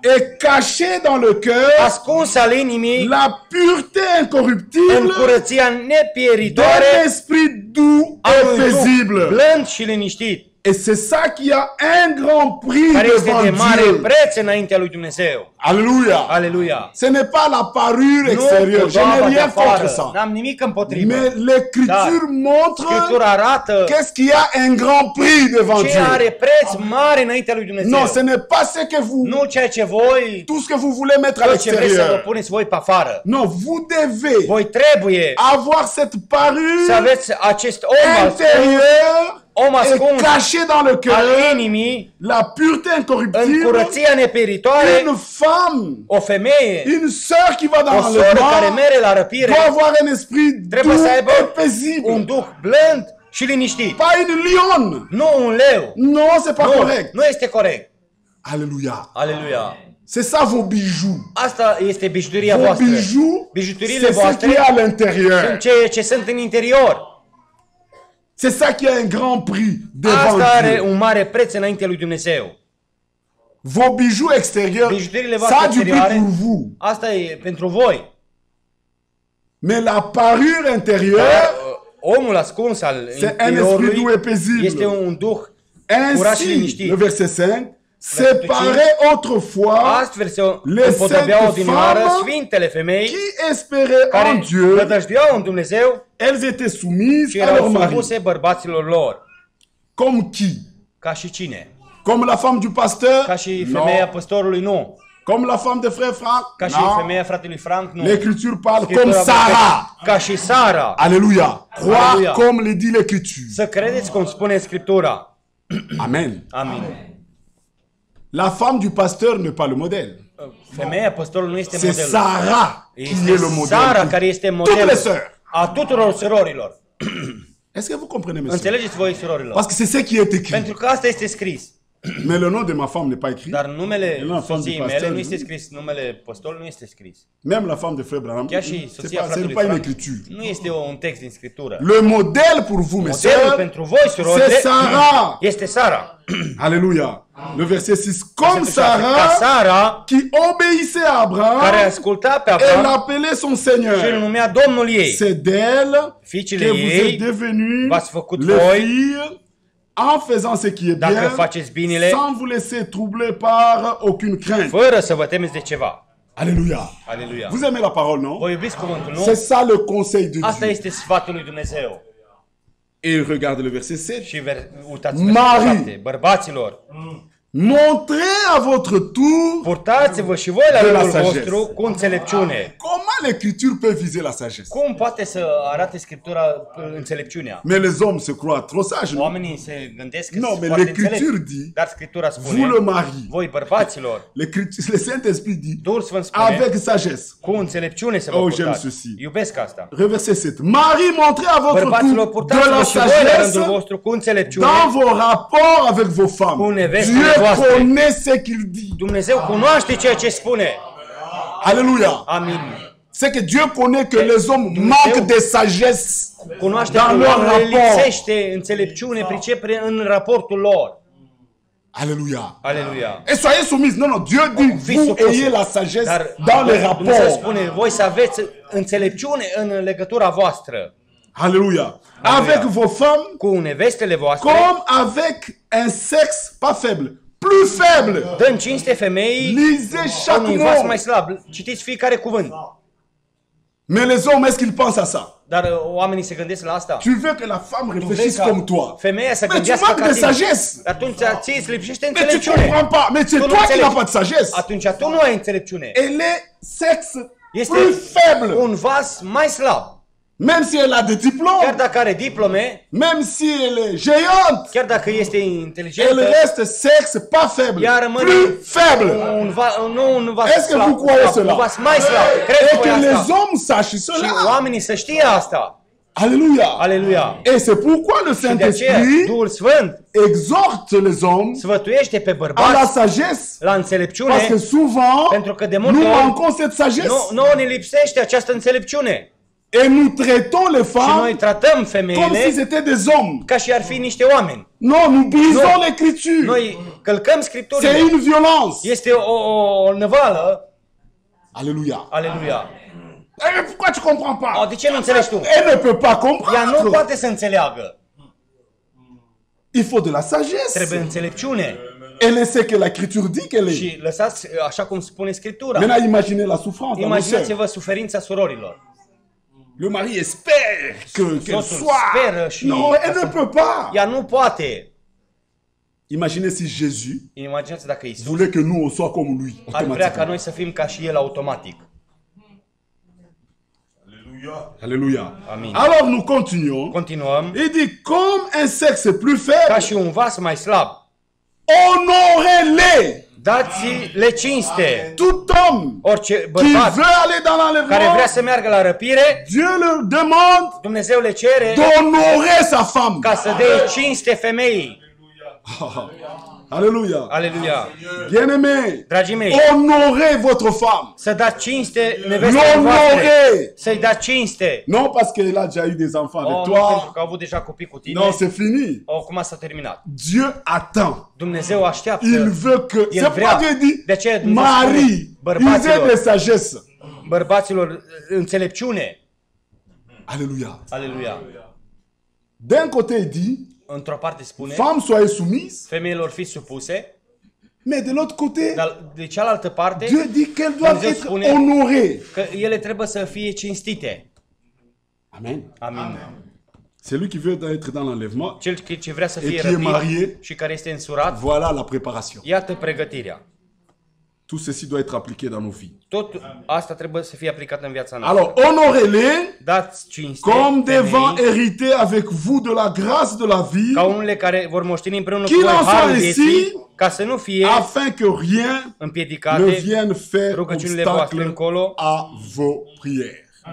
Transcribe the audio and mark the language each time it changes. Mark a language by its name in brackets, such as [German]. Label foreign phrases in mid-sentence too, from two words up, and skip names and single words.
[French] est cachée dans le cœur, [Romanian] ascuns al inimii [French] la pureté [Romanian] în [French] incorruptible [Romanian] curăția [French] d'un [Romanian] nepieritoare [French] esprit doux [Romanian] a [French] et [Romanian] unui duh [French] paisible. [Romanian] blând și liniștit, [French] Et c'est ça qui a un grand prix [Romanian] care este de [French] devant [Romanian] mare [French] Dieu. [Romanian] preț înaintea lui Dumnezeu. [French] Alléluia. [Romanian] Aleluia! [French] Ce n'est pas la parure [Romanian] Nu [French] extérieure. Je n'ai [Romanian] podoaba de [French] rien contre [Romanian] afară. [French] ça. [Romanian] N-am nimic împotrivă. [French] Mais l'Écriture montre [Romanian] Scriptura arată [French] qu'est-ce qui a un grand prix devant [Romanian] ce [French] Dieu. [Romanian] are preț mare înaintea lui Dumnezeu. [French] Non, ce n'est pas ce que vous, [Romanian] Nu ceea ce voi, [French] tout ce que vous voulez mettre à [Romanian] tot ce vreți să vă [French] l'extérieur. [Romanian] puneți voi pe afară. [French] Non, vous devez [Romanian] Voi trebuie [French] avoir cette [Romanian] să [French] parure [Romanian] aveți acest om ascuns, [French] intérieure [Romanian] om [French] et [Romanian] ascuns [French] cachée dans le [Romanian] al [French] cœur, [Romanian] inimii, [French] la pureté [Romanian] în [French] incorruptible, [Romanian] curăția nepieritoare, [French] une femme, [Romanian] o femeie, [French] une sœur qui va [Romanian] o [French] dans le [Romanian] soră care [French] mal, [Romanian] mere la răpire, [French] doit avoir un esprit [Romanian] trebuie [French] doux [Romanian] să aibă [French] et paisible. [Romanian] un duh blând și liniștit. [French] Pas une lionne. [Romanian] Nu un leu. [French] Non, c'est pas [Romanian] Nu, [French] correct. [Romanian] nu este corect. [French] Alléluia. [Romanian] Aleluia. [French] C'est ça vos bijoux. [Romanian] Asta este bijuteria [French] Vos [Romanian] voastră. [French] bijoux, [Romanian] Bijuteriile [French] c'est ce [Romanian] voastre [French] qui est à l'intérieur. [Romanian] sunt ceea ce sunt în interior. [French] C'est ça qui a un grand prix devant [Romanian] Asta are [French] Dieu. [Romanian] un mare preț înaintea lui Dumnezeu. [French] Vos bijoux extérieurs, [Romanian] Bijuteriile [French] ça [Romanian] voastre [French] a du prix [Romanian] exterioare, [French] pour vous. [Romanian] asta e pentru voi. [French] Mais la parure intérieure, [Romanian] Dar omul ascuns al [French] c'est un esprit doux [Romanian] interiorului [French] et paisible. [Romanian] este un duh curat și [French] Ainsi, [Romanian] liniștit. [French] le verset 5, séparait autrefois [Romanian] Astfel se [French] les [Romanian] împodobeau [French] saintes [Romanian] odinioară [French] femmes [Romanian] sfintele femei [French] qui espéraient [Romanian] care [French] en Dieu. [Romanian] nădăjduiau în Dumnezeu [French] Elles étaient soumises [Romanian] și [French] à leur [Romanian] erau [French] mari. [Romanian] supuse bărbaților lor. [French] Comme qui? [Romanian] Ca și cine? [French] Comme la femme du pasteur? [Romanian] Ca și [French] Non. [Romanian] femeia păstorului? Nu. [French] Comme la femme de frère Franck? [Romanian] Ca și [French] Non. [Romanian] femeia fratelui Frank? Nu. [French] L'Écriture parle [Romanian] Scriptura [French] comme [Romanian] vorbește [French] Sarah. [Romanian] Ca și Sara. [French] Alléluia. Croire [Romanian] Alléluia. [French] comme le dit l'Écriture. [Romanian] Să credeți cum spune Scriptura. [French] Amen. [Romanian] Amin. [French] La femme du pasteur n'est pas le modèle. [Romanian] Femeia păstorului nu este [French] C'est [Romanian] modelul. [French] Sarah qui [Romanian] Este [French] est le modèle. [Romanian] Sara care este [French] Toutes les [Romanian] modelul [French] sœurs. [Romanian] a tuturor surorilor. [French] Est-ce que vous comprenez, mes sœurs? [Romanian] Înțelegeți voi, surorilor? [French] Parce que c'est ce qui est écrit. [Romanian] Pentru că asta este scris. [French] Mais le nom de ma femme n'est pas écrit. [Romanian] Dar numele [French] la femme [Romanian] soției [French] du [Romanian] mele [French] pasteur, [Romanian] nu este nu? scris, numele păstorului nu este scris. [French] Même la femme de frère Branham, [Romanian] Chiar și [French] c'est [Romanian] soția [French] pas, ce n'est [Romanian] fratelui [French] pas une [Romanian] Frank [French] écriture. [Romanian] nu este un text din Scriptură. [French] Le modèle pour vous, mes [Romanian] Modelul [French] sœurs, [Romanian] pentru voi, surorile, [French] c'est Sarah. [Romanian] este Sara. [French] Alléluia. Le verset 6. Comme [Romanian] Versetul 6. Ca [French] Sarah [Romanian] Sara, [French] qui obéissait à [Romanian] care [French] Abraham [Romanian] asculta pe [French] et [Romanian] Abraham [French] l'appelait son [Romanian] și îl [French] Seigneur. [Romanian] numea Domnul ei. [French] C'est d'elle [Romanian] Fiicele [French] que vous êtes [Romanian] ei, [French] devenus [Romanian] v-ați făcut [French] les [Romanian] voi, [French] filles en faisant ce qui est [Romanian] dacă [French] bien, [Romanian] faceți binele, [French] sans vous laisser troubler par aucune crainte. [Romanian] fără să vă temeți de ceva. [French] Alléluia. [Romanian] Aleluia. [French] Vous aimez la parole, non? [Romanian] Voi iubiți cuvântul, nu? [French] C'est ça le conseil de [Romanian] Asta [French] Dieu. [Romanian] este sfatul lui Dumnezeu. [French] Et regardez le verset 7. [Romanian] Și uitați [French] Mari. [Romanian] versetul 7. Bărbaților, [French] Montrez à votre tour [Romanian] purtați-vă și voi la [French] De la [Romanian] rândul [French] sagesse. [Romanian] vostru cu înțelepciune. [French] comment l'écriture peut viser la sagesse. [Romanian] Cum poate să arate Scriptura înțelepciunea? [French] Mais les hommes se croient trop sages, non? [Romanian] Oamenii se gândesc că [French] Non, [Romanian] sunt [French] mais [Romanian] foarte [French] l'Écriture [Romanian] înțelepți. [French] dit, [Romanian] Dar Scriptura [French] vous [Romanian] spune, [French] le mari. [Romanian] voi bărbaților, [French] Le Saint-Esprit dit, [Romanian] Duhul Sfânt spune, [French] avec sagesse. [Romanian] cu înțelepciune să vă [French] Oh, j'aime [Romanian] purtați. [French] ceci. [Romanian] Iubesc asta. [French] Verset 7. Marie, montrez à votre [Romanian] Bărbaților, [French] tour de [Romanian] purtați-vă [French] la [Romanian] și voi la [French] sagesse [Romanian] rândul vostru cu înțelepciune. [French] dans vos rapports avec vos [Romanian] Cu [French] femmes. [Romanian] nevestele [French] Dieu [Romanian] voastre. [French] connaît ce qu'il dit. [Romanian] Dumnezeu cunoaște ceea ce spune. [French] Alléluia. [Romanian] Amin. [French] C'est que Dieu connaît que les hommes manquent de sagesse. [Romanian] Cunoaște [French] Dans [Romanian] că [French] leur [Romanian] oamenii [French] rapport. [Romanian] lipsește înțelepciune, pricepere în raportul lor. [French] Alléluia. [Romanian] Aleluia. [French] Et soyez soumis. Non, non, Dieu dit, [Romanian] Fiți [French] vous [Romanian] supuși. [French] ayez la sagesse [Romanian] Dar [French] dans les [Romanian] Dumnezeu [French] rapports. [Romanian] spune, voi să aveți înțelepciune în legătura voastră [French] Alléluia. Avec vos femmes, [Romanian] cu nevestele voastre, [French] comme avec un sexe pas faible, plus faible. [Romanian] dăm cinste femeii [French] Lisez chaque [Romanian] unui vas [French] mot. [Romanian] mai slab. Citiți fiecare cuvânt. [French] Mais les hommes, est-ce qu'ils pensent à ça? [Romanian] Dar oamenii se gândesc la asta. [French] Tu veux que la femme réfléchisse [Romanian] Vrei [French] comme [Romanian] ca [French] toi. [Romanian] femeia să [French] Mais tu [Romanian] gândească [French] manques [Romanian] ca [French] de [Romanian] tine. [French] sagesse. [Romanian] Atunci ție îți lipsește [French] Mais tu [Romanian] înțelepciune. [French] comprends pas. Mais c'est [Romanian] Tu nu [French] toi qui [Romanian] înțelegi. [French] n'as pas de sagesse. [Romanian] Atunci tu nu ai înțelepciune. [French] Elle est sexe [Romanian] Este [French] plus faible. [Romanian] un vas mai slab. [French] même si elle a des [Romanian] chiar [French] diplômes, [Romanian] dacă are diplome, [French] même si elle est géante, [Romanian] chiar dacă este [French] elle [Romanian] inteligentă, [French] reste sexe pas faible, [Romanian] ea rămâne [French] plus faible. [Romanian] un vas [French] Est-ce que [Romanian] slab, [French] vous croyez cela? [Romanian] un vas mai slab. [French] Et [Romanian] Cred [French] que [Romanian] voi [French] les [Romanian] asta. [French] hommes sachent [Romanian] Și [French] cela. [Romanian] oamenii să știe asta. [French] Alléluia. [Romanian] Aleluia. [French] Et c'est pourquoi le [Romanian] Și de aceea [French] Saint-Esprit [Romanian] Duhul Sfânt [French] exhorte les hommes [Romanian] sfătuiește pe [French] à la [Romanian] bărbați [French] sagesse. [Romanian] la [French] Parce [Romanian] înțelepciune, [French] que souvent, [Romanian] pentru că de [French] nous [Romanian] multe ori [French] manquons cette sagesse. [Romanian] nouă ne lipsește această înțelepciune. [French] Et nous traitons les [Romanian] Și noi [French] femmes [Romanian] tratăm [French] comme si [Romanian] femeile [French] c'était des hommes. [Romanian] ca și ar fi niște oameni. [French] Non, nous brisons l'écriture. [Romanian] Noi călcăm [French] C'est [Romanian] scripturile. [French] une violence. [Romanian] Este o năvală. [French] Alléluia. [Romanian] Aleluia. [French] Et pourquoi tu comprends pas? [Romanian] De ce nu înțelegi tu? [French] Elle ne peut pas [Romanian] Ea nu [French] comprendre. [Romanian] poate să înțeleagă. [French] Il faut de la sagesse. [Romanian] Trebuie înțelepciune. [French] Elle sait que l'écriture dit qu'elle est. [Romanian] Și lăsați așa cum spune Scriptura. [French] Maintenant, imaginez la souffrance dans nos sœurs. [Romanian] Imaginați-vă suferința surorilor. [French] Le mari espère qu'elle [Romanian] Soțul [French] soit. [Romanian] speră și [French] Non, elle ne peut pas. [Romanian] ea nu poate. [French] Imaginez si Jésus [Romanian] Imaginați dacă Isus [French] voulait que nous on soit comme lui. [Romanian] ar vrea ca [French] Automatiquement. [Romanian] noi să fim ca și El automatic. [French] Alléluia. [Romanian] Amin. [French] Alors nous continuons. [Romanian] Continuăm. [French] Il dit comme un sexe plus [Romanian] Ca [French] faible, [Romanian] și un vas mai slab, [French] honorez-les. [Romanian] dați-le cinste. [French] Tout homme [Romanian] Orice [French] qui [Romanian] bărbat [French] veut aller dans [Romanian] care [French] l'enlèvement, [Romanian] vrea să meargă la răpire, [French] Dieu leur demande [Romanian] Dumnezeu le cere [French] d'honorer sa femme. [Romanian] ca să dea cinste femeii. [French] Alléluia. [Romanian] Aleluia. [French] Bien-aimés, [Romanian] Dragii mei, [French] honorez votre femme. [Romanian] să dați cinste nevestei voastre. [French] L'honorer. [Romanian] Să-i dați cinste. [French] Non parce qu'elle a déjà eu des enfants avec [Romanian] Nu pentru [French] toi. [Romanian] că au avut deja copii cu tine. [French] Non, c'est fini. [Romanian] Cum s-a terminat. [French] Dieu attend. [Romanian] Dumnezeu așteaptă. [French] Il veut que... [Romanian] Il [French] C'est [Romanian] vrea. [French] pourquoi Dieu dit, [Romanian] De aceea Dumnezeu [French] Marie, [Romanian] spune bărbaților, [French] usez de sagesse. [Romanian] bărbaților înțelepciune. [French] Alléluia. [Romanian] Aleluia. [French] D'un côté, il dit, [Romanian] Într-o parte spune, [French] femmes, soyez soumises. [Romanian] femeilor fiți supuse, [French] Mais de l'autre côté, [Romanian] dar de cealaltă parte, [French] Dieu dit qu'elles doivent [Romanian] Dumnezeu [French] être [Romanian] spune [French] honorées. [Romanian] că ele trebuie să fie cinstite. [French] Amen. [Romanian] Amin. [French] Celui qui veut être dans l'enlèvement, [Romanian] Cel ce vrea să fie [French] Et qui est marié. [Romanian] răpit și care este însurat, [French] voilà la préparation. [Romanian] iată pregătirea. [French] Tout ceci doit être appliqué dans nos vies. [Romanian] Tot asta trebuie să fie aplicat în viața noastră. [French] Alors, honorez-les [Romanian] Dați cinste [French] comme devant [Romanian] femei, [French] hériter avec vous de la grâce de la vie, [Romanian] ca unele care vor moșteni împreună cu [French] Qu'il [Romanian] voi [French] en soit [Romanian] harul [French] ainsi, [Romanian] vieții, ca să nu fie [French] afin que rien ne [Romanian] împiedicate [French] vienne faire [Romanian] rugăciunile voastre [French] obstacle [Romanian] încolo. [French] à vos prières.